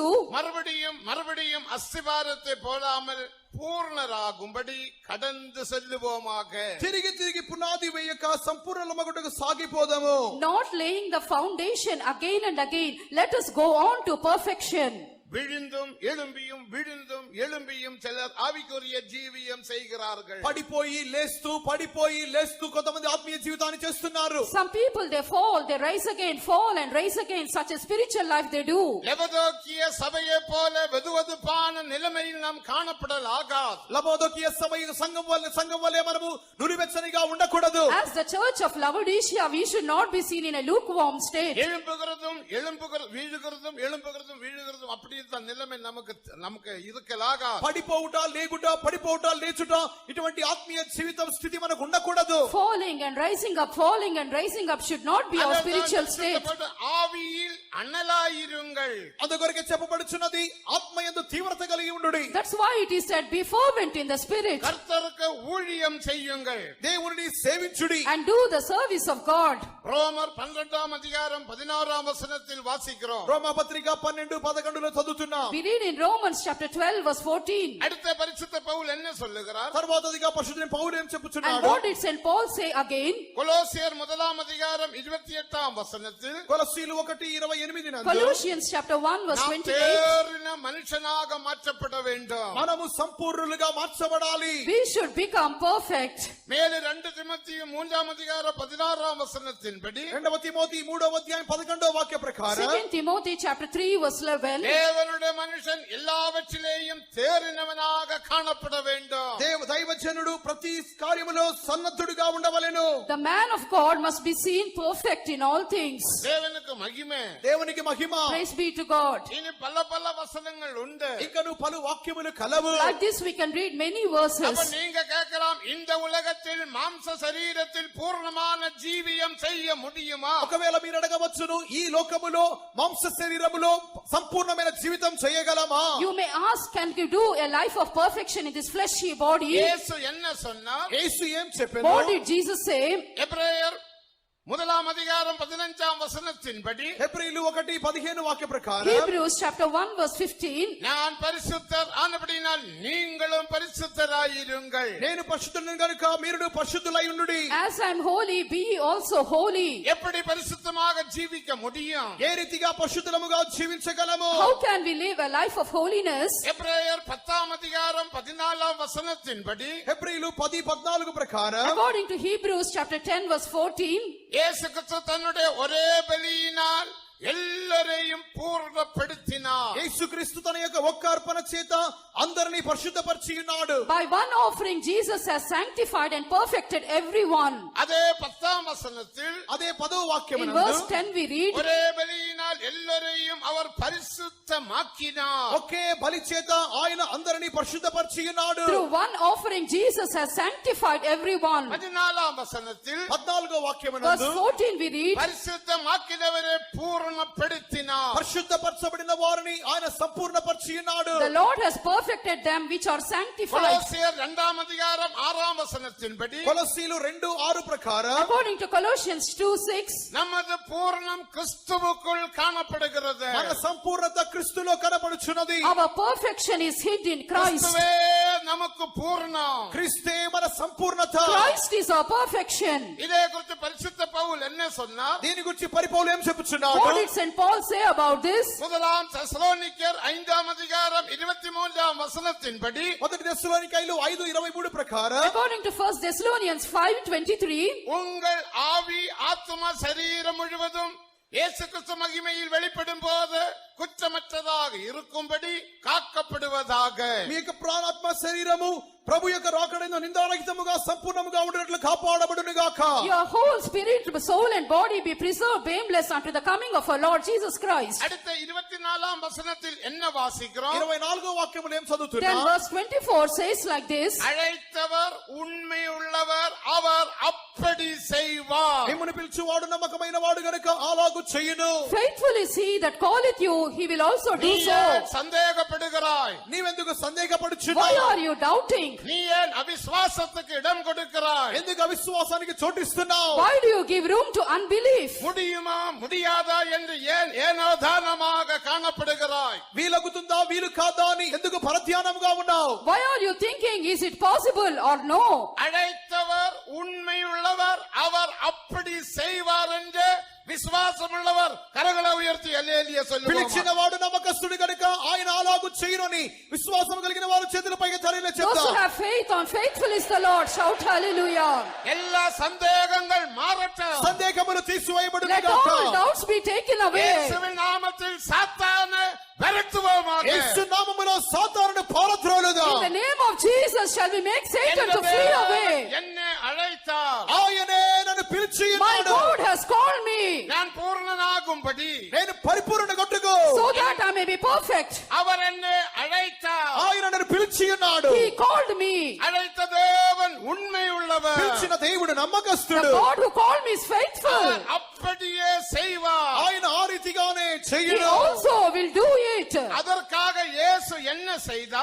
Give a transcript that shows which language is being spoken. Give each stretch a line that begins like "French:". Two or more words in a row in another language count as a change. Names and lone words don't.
Tamil: மறுபடியும் மறுபடியும் அஸ்திவாரத்தை போடாமல் பூர்ணராகும்படி கடந்து செல்லுவோமாக.
Telugu: తిరిగి తిరిగి పునాది వేయక సంపూర్ణమగుటకు సాగిపోదాము.
English: not laying the foundation again and again, let us go on to perfection.
Tamil: விழுந்தும் எழும்பியும் விழுந்தும் எழும்பியும் சிலர் ஆவிக்குரிய ஜீவியம் செய்கிறார்கள்.
Telugu: పడిపోయి లేస్తూ కొంతమంది ఆత్మీయ జీవితాన్ని చేస్తున్నారు.
English: Some people, they fall, they rise and rise again. Such a spiritual life they do.
Tamil: லெபோதோக்கிய சபையை போல வெதுவெதுப்பான நிலைமையில் நாம் காணப்படலாகாது.
Telugu: లబోదోకియ సంఘం వలె మనము నులివెచ్చనిగా ఉండకూడదు.
English: As the church of Laodicea, we should not be seen in a lukewarm state.
Tamil: எழும்புகிறதும் வீழுகிறதும் அப்படி இந்த நிலைமை நமக்கு இருக்கலாகாது.
Telugu: పడిపోవుట లేచుట ఇటువంటి ఆత్మీయ జీవితం స్థితి మనకు ఉండకూడదు.
English: Falling and rising up should not be our spiritual state.
Tamil: ஆவியில் அனலாயிருங்கள்.
Telugu: అందుకొరకే చెప్పబడుచున్నది ఆత్మయందు తీవ్రత కలిగి ఉండుడి.
English: That's why it is said, be fervent in the spirit
Tamil: கர்த்தருக்கு ஊழியம் செய்யுங்கள்.
Telugu: దేవుని సేవించుడి.
English: and do the service of God.
Tamil: ரோமர் 12 அதிகாரம் 16 வசனத்தில் வாசிக்கிறோம்.
Telugu: రోమా పత్రిక 12-11 చదువుతున్నాం.
English: We read in Romans chapter 12 verse 14.
Tamil: அடுத்த பரிசுத்த பவுல் என்ன சொல்லுகிறார்?
Telugu: తర్వాతదిగా పరిశుద్ధుడైన పౌలు ఏం
English: And
Telugu: చెప్పుచున్నాడు?
English: what did St. Paul say again?
Tamil: கொலோசியர் 1 அதிகாரம் 28 వசனத்தில்
Telugu: కొలస్సీలు 1:28 నందు
English: Colossians chapter 1 verse
Tamil: நாம்
English: 28.
Tamil: தேறின மனுஷனாக மாற்றப்பட வேண்டும்.
Telugu: మనము సంపూర్ణులుగా మార్చబడాలి.
English: We should become perfect.
Tamil: மேலே 2 தீமோத்தேயு 3 அதிகாரம் 16 வசனத்தின்படி
Telugu: 2 తిమోతి 3:11 వాక్య ప్రకారం
English: 2 Timothy chapter 3 verse 11.
Tamil: தேவனுடைய மனுஷன் எல்லாவற்றிலேயும் தேறினவனாக காணப்பட வேண்டும்.
Telugu: దైవజనుడు ప్రతి కార్యములో సన్నద్ధుడిగా ఉండవలెను.
English: The man of God must be seen perfect in all things.
Tamil: தேவனுக்கு மகிமை.
Telugu: దేవునికి మహిమ.
English: Praise be to God.
Tamil: இனி பல வசனங்கள் உண்டு.
Telugu: ఇంకను పలు వాక్యములు కలవు.
English: Like this we can read many
Tamil: அப்ப
English: verses.
Tamil: நீங்க கேட்கலாம், இந்த உலகத்தில் மாம்ச சரீரத்தில் பூர்ணமான ஜீவியம் செய்ய முடியுமா?
Telugu: ఒకవేళ మీరు అడగవచ్చును, ఈ లోకములో మాంస శరీరములో సంపూర్ణమైన జీవితం చేయగలమా?
English: You may ask, can you do a life of perfection in this fleshy body?
Tamil: இயேசு என்ன சொன்னார்?
Telugu: యేసు ఏం చెప్పెను?
English: What did Jesus say?
Tamil: எபிரேயர் 1 அதிகாரம் 15 வசனத்தின்படி
Telugu: హెబ్రీలు 1:15 వాక్య ప్రకారం
English: Hebrews chapter 1 verse 15.
Tamil: நான் பரிசுத்தர் ஆனபடியினால் நீங்களும் பரிசுத்தராயிருங்கள்.
Telugu: నేను పరిశుద్ధుని గనుక మీరు పరిశుద్ధులై ఉండుడి.
English: As I am holy, be ye also holy.
Tamil: எப்படி பரிசுத்தமாக ஜீவிக்க முடியும்?
Telugu: ఏ రీతిగా పరిశుద్ధముగా జీవించగలము?
English: How can we live a life of holiness?
Tamil: எபிரேயர் 10 அதிகாரம் 14 வசனத்தின்படி
Telugu: హెబ్రీలు 10:14 ప్రకారం
English: According to Hebrews chapter 10 verse 14.
Tamil: இயேசு கிறிஸ்து தன்னுடைய ஒரே பலியினால் எல்லாரையும் பூர்ணப்படுத்தினார்.
Telugu: యేసుక్రీస్తు తన యొక్క ఒక్క అర్పణ చేత అందరినీ పరిశుద్ధపరిచి ఉన్నాడు.
English: By one offering, Jesus has sanctified and perfected everyone.
Tamil: அதே 10 வசனத்தில்
Telugu: అదే 10వ వాక్యం
English: In verse 10 we read,
Tamil: ஒரே பலியினால் எல்லாரையும் அவர் பரிசுத்தமாக்கினார்.
Telugu: ఒకే బలి చేత ఆయన అందరినీ పరిశుద్ధపరిచి ఉన్నాడు.
English: through one offering, Jesus has sanctified everyone.
Tamil: 14 வசனத்தில்
Telugu: 14వ వాక్యం
English: Verse 14 we read,
Tamil: பரிசுத்தமாக்கினவரை பூர்ணப்படுத்தினார்.
Telugu: పరిశుద్ధపరచబడిన వారిని ఆయన సంపూర్ణపరిచి ఉన్నాడు.
English: the Lord has perfected them which are sanctified.
Tamil: கொலோசியர் 2 அதிகாரம் 6 வசனத்தின்படி
Telugu: కొలస్సీలు 2:6 ప్రకారం
English: According to Colossians 2:6,
Tamil: நமது பூரணம் கிறிஸ்துவுக்குள் காணப்படுகிறது.
Telugu: మన సంపూర్ణత క్రీస్తులో కనబడుచున్నది.
English: our perfection is hid in Christ.
Tamil: கிறிஸ்துவே நமக்கு பூரணம்.
Telugu: క్రీస్తే మన సంపూర్ణత.
English: Christ is our perfection.
Tamil: இதே குறித்து பரிசுத்த பவுல் என்ன சொன்னார்?
Telugu: దీని గురించి పరిపౌలు ఏం చెప్పుచున్నాడు?
English: What did St. Paul say about this?
Tamil: முதலாம் தெசலோனிக்கர் 5 அதிகாரம் 23 வசனத்தின்படி
Telugu: మొదటి తెస్సలోనికైలు 5:23 ప్రకారం
English: According to 1 Thessalonians 5:23,
Tamil: உங்கள் ஆவி ஆத்தும சரீரம் முழுவதும் இயேசு கிறிஸ்து மகிமையில் வெளிப்படும் போது குற்றமற்றதாக இருக்கும்படி காக்கப்படுவதாக.
Telugu: మీ యొక్క ప్రాణాత్మ శరీరము ప్రభు యొక్క రాకడైన నిందారహితముగా సంపూర్ణముగా ఉండేట్లు కాపాడబడును గాక.
English: your whole spirit, soul and body be preserved blameless unto the coming of our Lord Jesus Christ.
Tamil: அடுத்த 24 வசனத்தில் என்ன வாசிக்கிறோம்?
Telugu: 24వ వాక్యములు ఏం
English: Then
Telugu: చదువుతున్నాం?
English: verse 24 says like this,
Tamil: அழைத்தவர் உண்மையுள்ளவர், அவர் அப்படி செய்வார்.
Telugu: మిమ్మును పిలిచువాడు నమ్మకమైన వాడు గనుక అలాగు చేయును.
English: faithful is he that calleth you, he will also do
Tamil: நீ
English: so.
Tamil: ஏன் சந்தேகப்படுகிறாய்?
Telugu: నీవెందుకు
English: Why
Telugu: సందేహపడుచున్నావు?
English: are you doubting?
Tamil: நீ ஏன் அவிசுவாசத்துக்கு இடம் கொடுக்கிறாய்?
Telugu: ఎందుకు అవిశ్వాసానికి చోటిస్తున్నావు?
English: Why do you give room to unbelief?
Tamil: முடியுமா முடியாதா என்று ஏன் ஏனோதானமாக காணப்படுகிறாய்?
Telugu: వీలగుతుందా వీలు కాదా అని ఎందుకు పరధ్యానముగా ఉన్నావు?
English: Why are you thinking, is it possible or no?
Tamil: அழைத்தவர் உண்மையுள்ளவர், அவர் அப்படி செய்வார் என்று విశ్వాసముள்ளவர் கரங்கள உயர்த்தி ஹல்லேலூயா சொல்லுவோம்.
Telugu: పిలిచిన వాడు నమ్మకస్తుడు గనుక ఆయన అలాగు చేయునని విశ్వాసం కలిగిన వారు చేతులపైకి తలెత్తి
English: Those who
Telugu: చెప్తారు.
English: have faith on faithful is the Lord. Shout hallelujah.
Tamil: எல்லா சந்தேகங்கள் மாறட்டும்.
Telugu: సందేహములు తీసివేయబడును
English: Let
Telugu: గాక.
English: all doubts be taken away.
Tamil: இயேசுவின் நாமத்தில் சாத்தானை விரட்டுவோமாக.
Telugu: యేసు నామములో సాతానును పారద్రోలుదాం.
English: In the name of Jesus shall we make Satan to flee away.
Tamil: என்னை அழைத்தார்.
Telugu: ఆయనే నన్ను పిలిచి
English: My
Telugu: ఉన్నాడు.
English: God has called me
Tamil: நான் பூர்ணனாகும்படி
Telugu: నేను పరిపూర్ణ కొట్టుకో.
English: so that I may be perfect.
Tamil: அவர் என்னை அழைத்தார்.
Telugu: ఆయన నన్ను పిలిచి ఉన్నాడు.
English: He called me.
Tamil: அழைத்த தேவன் உண்மை உள்ளவர்.
Telugu: పిలిచిన దేవుడు
English: The
Telugu: నమ్మకస్తుడు.
English: God who called me is faithful.
Tamil: அவர் அப்படியே செய்வார்.
Telugu: ఆయన ఆ రీతిగానే
English: He
Telugu: చెయ్యను.
English: also will do it.
Tamil: அதற்காக இயேசு என்ன செய்தார்?